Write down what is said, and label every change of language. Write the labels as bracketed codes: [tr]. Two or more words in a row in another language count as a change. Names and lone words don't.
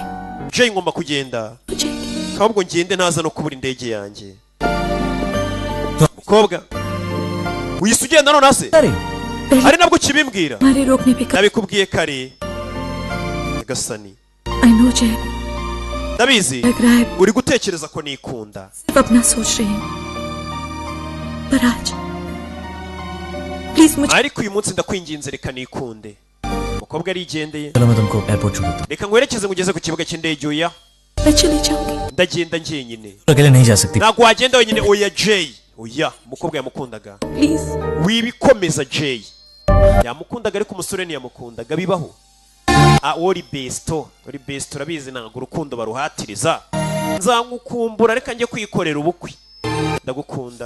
[rw] Jay ngomba kugenda [hi] मुझे [rw] kabwo ngende ntaza no kubura indege yanjye mukobwa wise ugenda none se [hi] अरे [rw] ari nabwo kibimbwira [hi] हमारे रोकने पे [rw] nabikubwiye kare gasani [en] I know Jay [rw] ndabizi [hi] लग रहा है [rw] uri gutekereza ko nikunda [hi] सिर्फ अपना सोच रही हूँ पर आज प्लीज मुझे [rw] ariko uyu munsi ndakwinginze reka nikunde umukobwa arigendeye [hi] चलो मैं तुमको एयरपोर्ट छोड़ देता [rw] reka nkwerekeze ngugeze ku kibuga cy'indege oya [hi] मैं चली जाऊंगी [rw] ndagenda njyenyine [hi] हूँ अकेले नहीं जा सकती [rw] ntabwo wagenda wenyine oya Jay oya umukobwa yamukundaga [hi] प्लीज [rw] wibikomeza Jay yamukundaga ariko umusore ntiyamukundaga bibaho uri besto urabizi ntabwo urukundo baruhatiriza nzagukumbura reka njye kwikorera ubukwe ndagukunda